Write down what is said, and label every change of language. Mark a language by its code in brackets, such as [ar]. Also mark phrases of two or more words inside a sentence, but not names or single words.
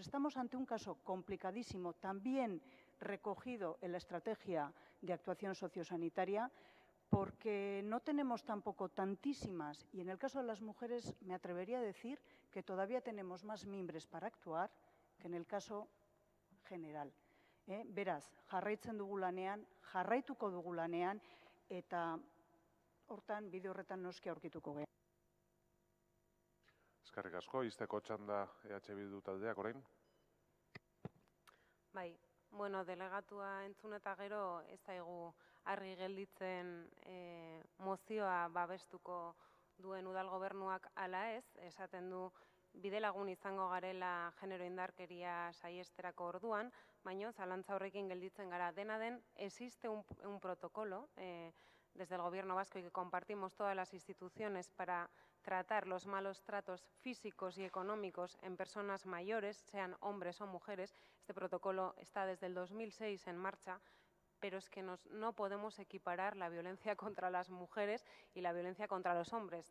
[es] Estamos ante un caso complicadísimo, también recogido en la estrategia de actuación sociosanitaria, porque no tenemos tampoco tantísimas, y en el caso de las mujeres me atrevería a decir que todavía tenemos más mimbres para actuar que en el caso general. [eu] Beraz, jarraitzen dugu lanean, jarraituko dugu lanean, eta hortan, bide horretan noski aurkituko geha. Eskerrik asko, izteko txanda EH Bildu taldeak orain. Bai, bueno, delegatua entzun eta gero ez zaigu argi gelditzen mozioa babestuko duen udal gobernuak ala ez, esaten du bidelagun izango garela genero indarkeria saiesterako orduan, baina zalantza horrekin gelditzen gara. Dena den, [es] existe un protocolo desde el Gobierno vasco y que compartimos todas las instituciones para tratar los malos tratos físicos y económicos en personas mayores, sean hombres o mujeres. Este protocolo está desde el 2006 en marcha, pero es que no podemos equiparar la violencia contra las mujeres y la violencia contra los hombres.